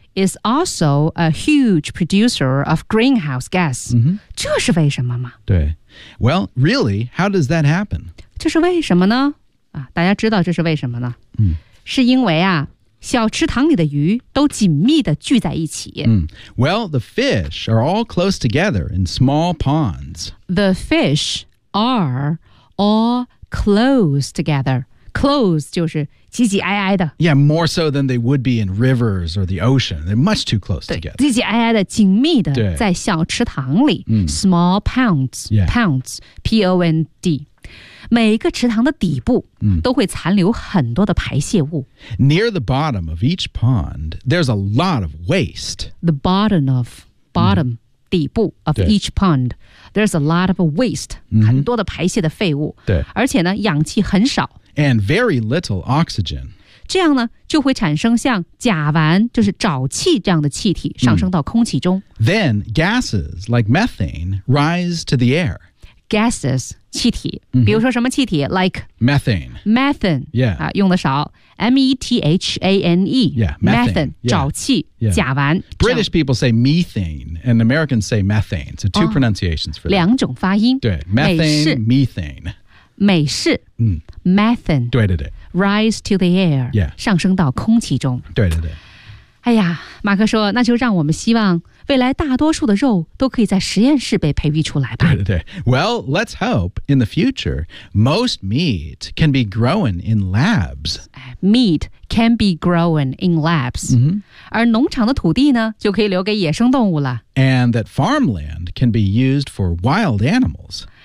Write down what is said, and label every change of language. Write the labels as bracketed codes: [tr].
[en] is also a huge producer of greenhouse gas.、 [zh] 这是为什么吗？ [en] 对。Well, really, how does that happen? [zh] 这是为什么呢？大家知道这是为什么呢？是因为啊小池塘里的鱼都紧密地聚在一起。 [en] Well, the fish are all close together in small ponds. The fish are all close together. [zh] Close 就是挤挤挨挨的。 [en] Yeah, more so than they would be in rivers or the ocean. They're much too close together. [zh] 挤挤挨挨的，紧密的，在小池塘里。 [en] Small ponds,、ponds, P-O-N-D. [zh] 每个池塘的底部都会残留很多的排泄物。 [en] Near the bottom of each pond, there's a lot of waste. The bottom of, bottom,、底部 of each pond, there's a lot of waste,、 [zh] 很多的排泄的废物。对。而且呢，氧气很少。 [en] And very little oxygen. [zh] 这样呢，就会产生像甲烷，就是沼气这样的气体上升到空气中。 [en] Then gases like methane rise to the air. Gases, [zh] 气体、比如说什么气体 like [en] methane. Methane, yeah.、 [zh] 用的少 [en] M-E-T-H-A-N-E. Yeah, methane. [zh] 沼气、甲烷。 [en] British people say methane and Americans say methane. So two pronunciations for that. [zh] 两种发音。 [en] 对 methane, methane. [zh] 美式。嗯。 [en] Methane. [zh] 对对对。 [en] Rise to the air. Yeah. [zh] 上升到空气中。对对对。哎呀，马克说，那就让我们希望未来大多数的肉都可以在实验室被培育出来吧。对对对。 [en] Well, let's hope in the future, most meat can be grown in labs. Meat can be grown in labs.、 Mm-hmm. [zh] 而农场的土地呢，就可以留给野生动物了。 [en] And that farmland can be used for wild animals.